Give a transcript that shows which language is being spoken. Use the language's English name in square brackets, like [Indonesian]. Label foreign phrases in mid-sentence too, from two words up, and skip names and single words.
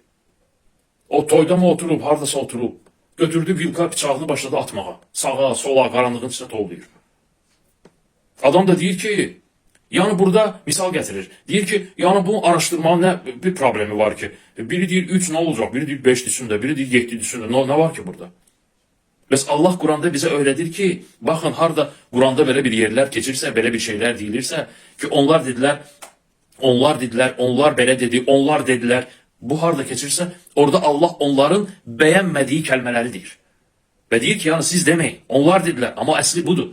[Azerbaijani] O toyda mı oturub, haradasa oturub, götürdü vilka bıçağını başladı atmağa. Sağa, sola, qaranlığın içində tollayır. Adam da deyir ki, yani burada misal getirir. [Turkish] Deyir ki, yani bu araştırmanın ne bir problemi var ki? Biri deyir 3 ne olacak, biri deyir 5 düşsün biri deyir 7 düşsün ne var ki burada? Bəs Allah Kur'an'da bize öyledir ki, bakın harda Kur'an'da böyle bir yerler geçirse, böyle bir şeyler deyilirse ki onlar dediler, onlar belə dedi, onlar dediler. Bu harda geçirse orada Allah onların beğenmediği kelimeleri deyir. Ve deyir ki yani siz demeyin, onlar dediler ama əsli budur.